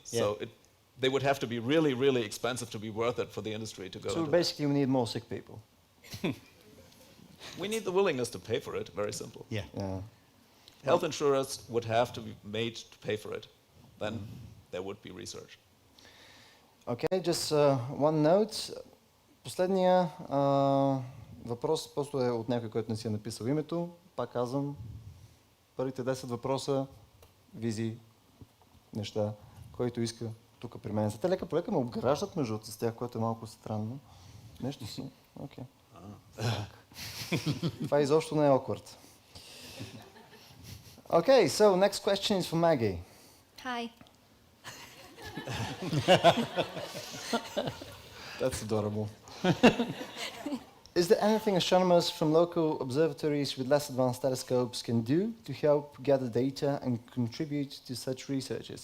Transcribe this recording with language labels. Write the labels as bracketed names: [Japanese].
[English] So they would have to be really, really expensive to be worth it for the industry to go So into basically we need more sick people. that. We need the willingness to pay for it, very simple. Yeah. Yeah. Health insurers would have to be made to pay for it. Then there would be research. Okay, just one note. [Bulgarian] Последния въпрос просто е от някой, който не си е написал името. Пак казвам, първите 10 въпроса, визии, неща, който иска тук при мен. Те лека полека ме обграждат между с тях, което е малко странно. Нещо си. Окей. Това изобщо не е awkward. [English] Okay, so next question is for Maggie. Hi. That's adorable. Is there anything astronomers from local observatories with less advanced telescopes can do to help gather data and contribute to such researches?